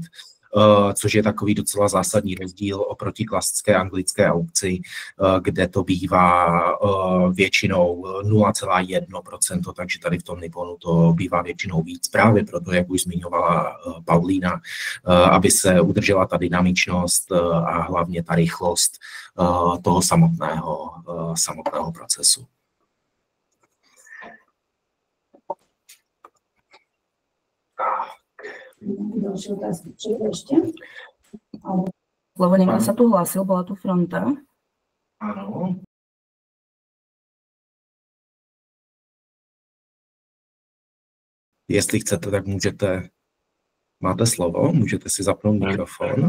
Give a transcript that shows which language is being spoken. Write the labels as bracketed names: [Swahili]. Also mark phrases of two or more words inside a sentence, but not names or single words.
[Czech] Což je takový docela zásadní rozdíl oproti klasické anglické aukci, kde to bývá většinou 0,1%, takže tady v tom Nipponu to bývá většinou víc, právě proto, jak už zmiňovala Paulína, aby se udržela ta dynamičnost a hlavně ta rychlost toho samotného procesu. [Slovak] Ďalšie otázky. Čo je ešte? Lebo niekto sa tu hlásil, bola tu fronta. Áno. [Czech] Jestli chcete, [Slovak] tak môžete, máte slovo, môžete si zapnúť mikrofón.